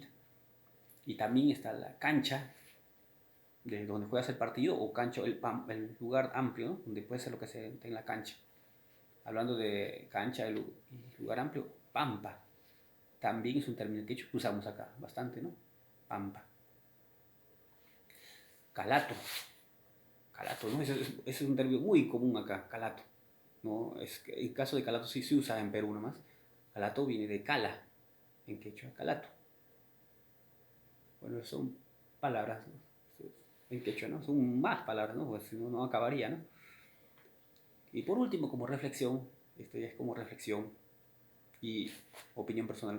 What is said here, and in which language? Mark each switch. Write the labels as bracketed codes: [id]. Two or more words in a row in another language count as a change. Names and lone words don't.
[es] Y también está la cancha de donde juegas el partido o cancha, el lugar amplio, ¿no? Donde puede ser lo que se en la cancha. Hablando de cancha y lugar amplio, pampa. También es un término que usamos acá bastante, ¿no? Pampa. Calato. Calato, ¿no? Ese es un término muy común acá, calato. ¿No? El caso de calato sí se usa en Perú nomás. Calato viene de cala, en quechua, calato. Bueno, son palabras, ¿no? En quechua, ¿no? Son más palabras, ¿no? Pues si no, no acabaría, ¿no? Y por último, como reflexión, esto ya es como reflexión y opinión personal.